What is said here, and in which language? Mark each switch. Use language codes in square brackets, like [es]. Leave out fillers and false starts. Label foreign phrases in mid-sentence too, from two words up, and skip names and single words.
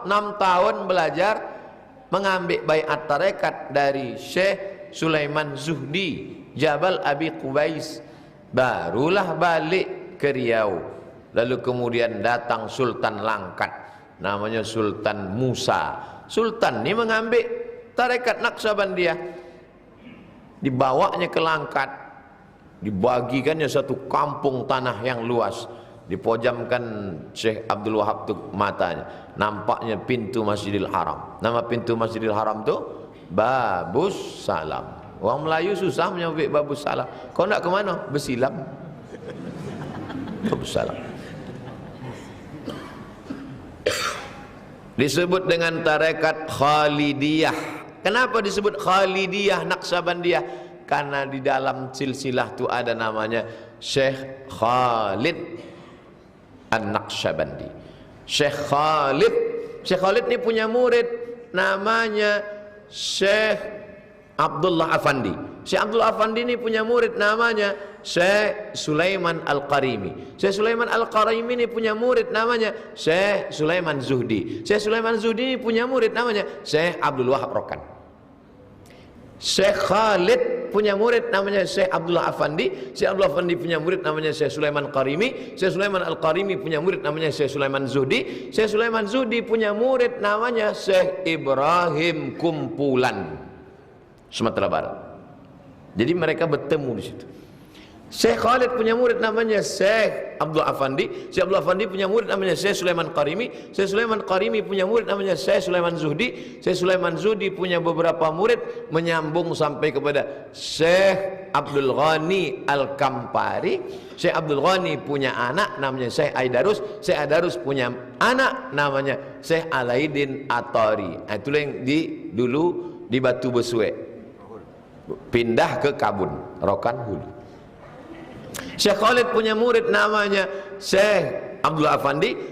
[ms] 6 tahun belajar, mengambil baiat tarekat dari Syekh Sulaiman Zuhdi Jabal Abi Qubais. Barulah balik ke Riau. Lalu kemudian datang Sultan Langkat, namanya Sultan Musa. Sultan ini mengambil tarekat Naqsyabandiyah, dibawanya ke Langkat, dibagikannya satu kampung tanah yang luas, dipojamkan Syekh Abdul Wahab tu matanya, nampaknya pintu Masjidil Haram. Nama pintu Masjidil Haram tu babus salam. Orang Melayu susah menyebut babus salam. Kau nak ke mana? Bersilam. Babus salam. Disebut dengan tarekat Khalidiyah. Kenapa disebut Khalidiyah Naqsabandiyah? Karena di dalam silsilah itu ada namanya Syekh Khalid An-Naqsabandi. Syekh Khalid ni punya murid namanya Syekh Abdullah Afandi. Syekh Abdullah Afandi ni punya murid namanya Syekh Sulaiman Al-Qarimi. Syekh Sulaiman Al-Qarimi ni punya murid namanya Syekh Sulaiman Zuhdi. Syekh Sulaiman Zuhdi ni punya murid namanya Syekh Abdul Wahab Rokan. Syekh Khalid punya murid namanya Syekh Abdullah Afandi. Syekh Abdullah Afandi punya murid namanya Syekh Sulaiman Qarimi. Syekh Sulaiman Al-Qarimi punya murid namanya Syekh Sulaiman Zuhdi. Syekh Sulaiman Zuhdi punya murid namanya Syekh Ibrahim Kumpulan, Sumatera Barat. Jadi mereka bertemu di situ. Syekh Khalid punya murid namanya Syekh Abdul Afandi. Syekh Abdul Afandi punya murid namanya Syekh Sulaiman Qarimi. Syekh Sulaiman Qarimi punya murid namanya Syekh Sulaiman Zuhdi. Syekh Sulaiman Zuhdi punya beberapa murid menyambung sampai kepada Syekh Abdul Ghani Al-Kampari. Syekh Abdul Ghani punya anak namanya Syekh Aidarus. Syekh Aidarus punya anak namanya Syekh Alaidin Atari. Itulah yang dulu di Batu Besuek, pindah ke Kabun, Rokan Hulu. Syekh Khalid punya murid namanya Syekh Abdul Afandi.